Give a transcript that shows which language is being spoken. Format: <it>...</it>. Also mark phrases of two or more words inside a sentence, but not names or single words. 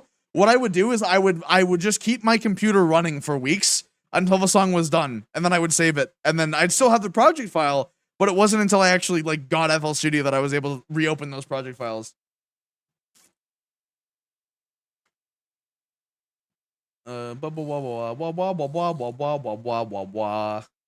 <en>What I would do is I would just keep my computer running for weeks until the song was done. And then I would save it. And then I'd still have the project file, but it wasn't until I actually, like, got FL Studio that I was able to reopen those project files. Bubble wah wah wah wah wah wah wah wah wah wah wah wah.</en>